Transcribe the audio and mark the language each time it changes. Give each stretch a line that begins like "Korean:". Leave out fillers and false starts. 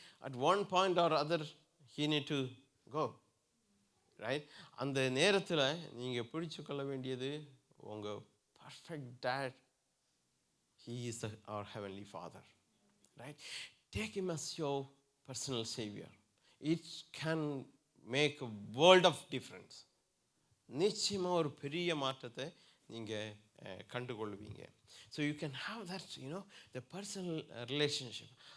English: At one point or other he need to go, right?
Tamil: அந்த நேரத்தில் நீங்கள் பிடிச்சு கொள்ள வேண்டியது உங்கள் perfect dad.
English: He is our heavenly Father, right? Take him as your personal savior. It can make a world of difference.
Tamil: நிச்சயமாக ஒரு பெரிய மாற்றத்தை நீங்கள் கண்டுகொள்வீங்க.
English: So you can have that the personal relationship.